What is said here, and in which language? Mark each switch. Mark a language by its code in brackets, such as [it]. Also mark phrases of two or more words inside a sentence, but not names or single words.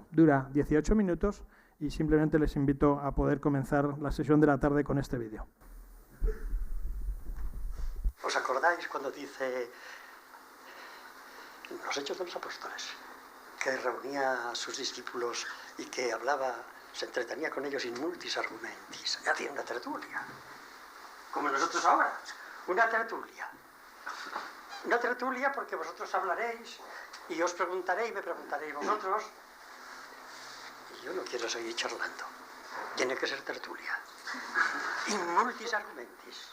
[es] Dura 18 minutos y simplemente les invito a poder comenzar la sesión de la tarde con este vídeo. ¿Os acordáis cuando dice los Hechos de los Apóstoles, que reunía a sus discípulos y que hablaba, se entretenía con ellos [la] in multis argumentis? [es] Ya tiene una tertulia, como nosotros ahora, una tertulia. Una tertulia porque vosotros hablaréis y os preguntaré y me preguntaréis vosotros, y yo no quiero seguir charlando, tiene que ser tertulia. [la] In multis argumentis.